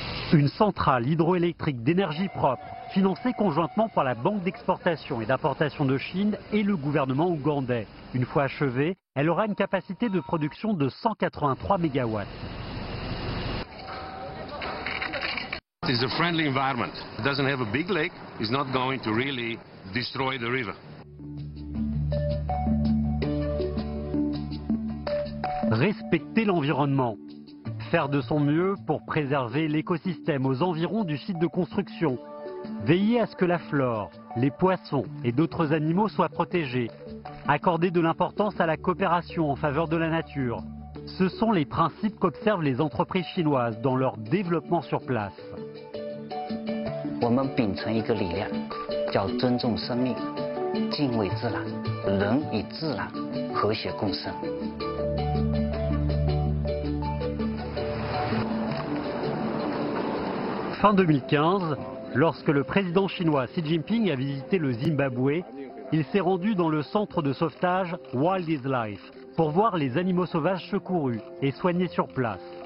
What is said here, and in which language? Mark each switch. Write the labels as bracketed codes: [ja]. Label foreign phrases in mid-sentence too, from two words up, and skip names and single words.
[fr] Une centrale hydroélectrique d'énergie propre, financée conjointement par la Banque d'exportation et d'importation de Chine et le gouvernement ougandais. Une fois achevée, elle aura une capacité de production de 183 MW. [en] It's a friendly environment. It doesn't have a big lake. It's not going to really destroy the river. [fr] Respecter l'environnement. Faire de son mieux pour préserver l'écosystème aux environs du site de construction. Veiller à ce que la flore, les poissons et d'autres animaux soient protégés. Accorder de l'importance à la coopération en faveur de la nature. Ce sont les principes qu'observent les entreprises chinoises dans leur développement sur place. [zh] 我们秉承一个理念，叫尊重生命、敬畏自然，人与自然和谐共生。 [fr] Fin 2015, lorsque le président chinois Xi Jinping a visité le Zimbabwe, il s'est rendu dans le centre de sauvetage Wildlife pour voir les animaux sauvages secourus et soignés sur place.